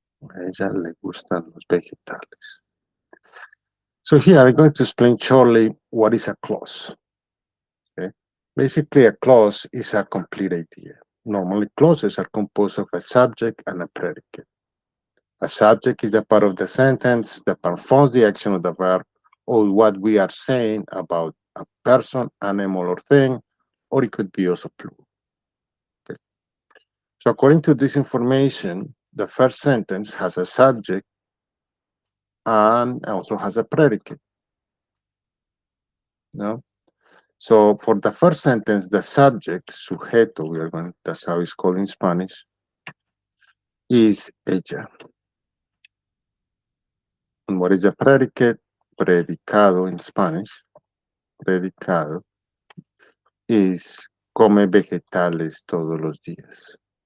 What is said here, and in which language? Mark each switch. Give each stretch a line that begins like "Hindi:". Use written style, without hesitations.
Spanish: A ella le gustan los vegetales.
English: So here I'm going to explain shortly what is a clause. Okay? Basically, a clause is a complete idea. Normally, clauses are composed of a subject and a predicate. A subject is the part of the sentence that performs the action of the verb or what we are saying about a person, animal, or thing, or it could be also plural. Okay. So according to this information, the first sentence has a subject and also has a predicate. No? So for the first sentence, the subject, sujeto, that's how it's called in Spanish, is ella. And what is the predicate? Predicado in Spanish.
Spanish: Predicado is come vegetales todos los días.